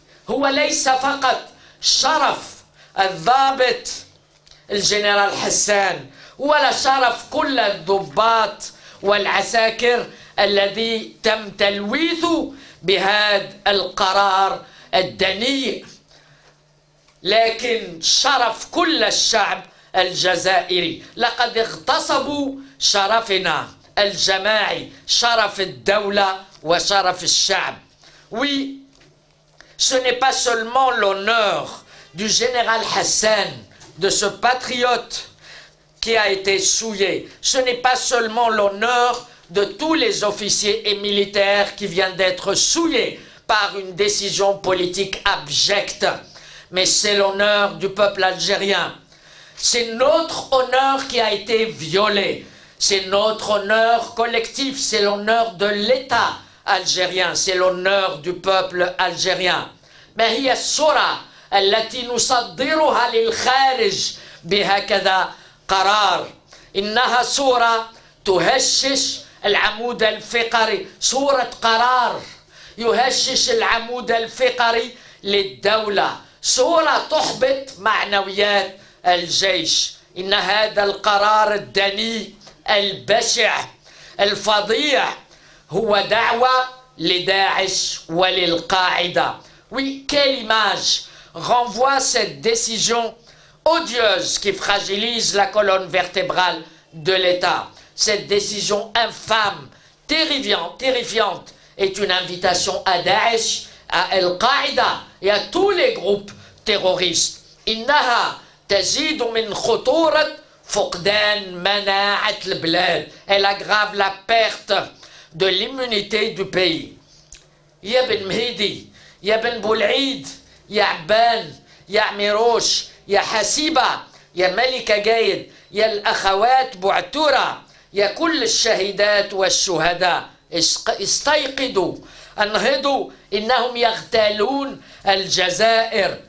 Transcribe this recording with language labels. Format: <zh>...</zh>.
<ar>هو ليس فقط شرف الضابط الجنرال حسان ولا شرف كل الضباط والعساكر الذي تم تلويثه بهذا القرار الدنيء، لكن شرف كل الشعب الجزائري. لقد اغتصبوا شرفنا الجماعي، شرف الدولة وشرف الشعب.</ar> <fr>Oui, ce n'est pas seulement l'honneur du général Hassan, de ce patriote qui a été souillé. Ce n'est pas seulement l'honneur de tous les officiers et militaires qui viennent d'être souillés par une décision politique abjecte, mais c'est l'honneur du peuple algérien. C'est notre honneur qui a été violé. C'est notre honneur collectif, c'est l'honneur de l'État algérien, c'est l'honneur du peuple algérien.</fr> <ar>ما هي الصورة التي نصدرها للخارج بهكذا قرار؟ إنها صورة تهشش العمود الفقري، صورة قرار يهشش العمود الفقري للدولة، صورة تحبط معنويات الجيش. إن هذا القرار الدنيء البشع الفظيع هو دعوة لداعش وللقاعدة.</ar> <fr>Oui, quelle image renvoie cette décision odieuse qui fragilise la colonne vertébrale de l'État. Cette décision infâme, terrifiante, est une invitation à Daesh, à Al-Qaïda et à tous les groupes terroristes.</fr> <ar>إنها تزيد من خطورة فقدان مناعة البلاد.</ar> <fr>Elle aggrave la perte de l'immunité du pays.</fr> <ar>يا بن مهيدي، يا بن بولعيد، يا عبان، يا عميروش، يا حسيبة، يا ملكة جايد، يا الأخوات بعتورة، يا كل الشهيدات والشهداء، استيقظوا، انهضوا، إنهم يغتالون الجزائر.</ar>